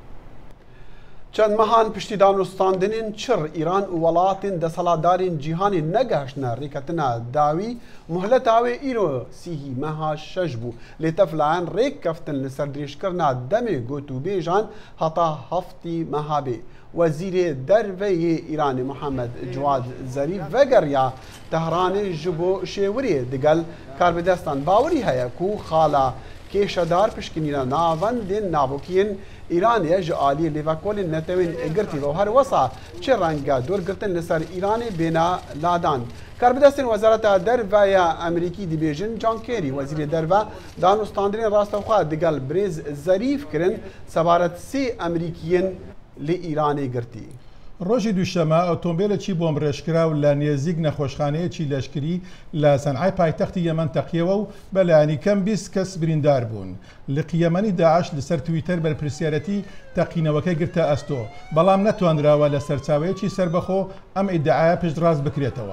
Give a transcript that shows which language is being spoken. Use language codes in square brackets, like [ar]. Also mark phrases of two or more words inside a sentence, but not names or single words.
[ku] چەند مەهان پشتی دانوستاندنین چڕ ئیران و وڵاتین دەسەڵاتدارین جیهانی نەگەهشتنە ڕێکەتنە داوی مهلەتاوێ ئیرۆ سیهی مەها شەش بوو لێتەفلایەن ڕێک کەفتن لەسەر درێژکردنا دەمێ گوت و بێژان هەتا هەفتی مەهابێ. وەزیرێ دەرڤەیە ئیرانی محەممەد جواد زەریف ڤەگەڕیا تەهرانê ji bo şêwirê digel karbidestan bawerî heye ku xala kêşedar pişkinîna navendên navokiyên İranê ji aliyê lêvekolên netewên girtî ve her wesa çi renga dûrgirtin li ser İranê bêne ladan. Karbidestên Wezareta Derve ya Amerîkî dibêjin John Kerry wezîrê derve danûstandinên rastexwe digel Birêz Zerîf kirin sebaret sê Amerîkiyên li İranê girtî. [ckb] ڕۆژی دووشەمە ئۆتۆمبیلێکی بۆم ڕێژکراو لە نێزیک نەخۆشخانەیەکی لەشکری لە سەنعای پایتەختی یەمەن تەقیەوە و بەلایانی کەم 20 کەس بریندار بوون. لقی یەمەنی داعش لەسەر تویتەر بەرپرسیارەتی تەقینەوەکە گرتە ئەستۆ بەڵام نەتوانراوە لە سەرچاوەیەکی سربەخۆ ئەم ئیدعایە پشتڕاست بکرێتەوە.